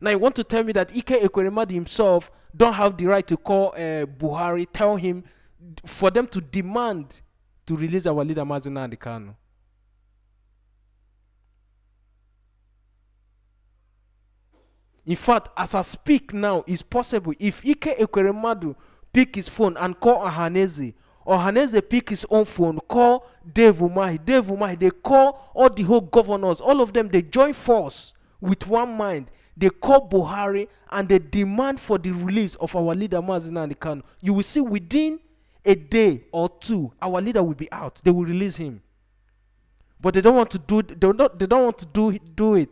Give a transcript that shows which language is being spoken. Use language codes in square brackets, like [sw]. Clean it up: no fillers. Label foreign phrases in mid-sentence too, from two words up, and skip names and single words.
[en] Now you want to tell me that Ike Ekweremadu himself don't have the right to call Buhari, tell him for them to demand to release our leader Mazi Nnamdi Kanu? In fact, as I speak now, it's possible if Ike Ekweremadu pick his phone and call Ohaneze, Ohaneze pick his own phone, call Dave Umahi, they call all the whole governors, all of them, they join force with one mind. They call Buhari and they demand for the release of our leader Mazi Nnamdi Kanu. You will see within a day or two, our leader will be out. They will release him. But they don't want to do. They don't want to do it.